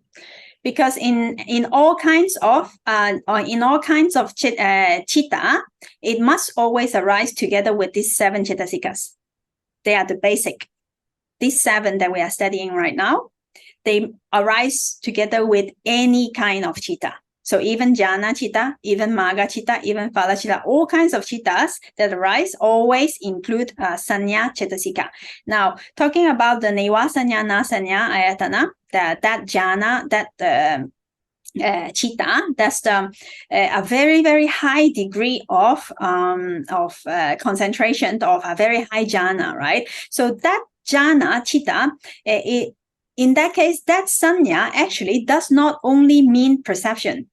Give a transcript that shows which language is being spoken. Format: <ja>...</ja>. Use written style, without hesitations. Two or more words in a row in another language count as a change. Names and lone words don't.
<en>Because in all kinds of citta, it must always arise together with these 7 Cetasikas. They are the basic. These 7 that we are studying right now, they arise together with any kind of citta. So even</en> <pi>jhana citta,</pi> <en>even</en> <pi>magga citta,</pi> <en>even</en> <pi>phala citta,</pi> <en>all kinds of cittas that arise always include</en> <pi>sanya cetasika.</pi> <en>Now, talking about the</en> <pi>neva sanya, na sanya, ayatana,</pi> <en>that jhana, that citta, that's a very, very high degree of concentration of a very high jhana, right? So that</en> <pi>jhana citta,</pi> <en>in that case, that sanya actually does not only mean perception.</en>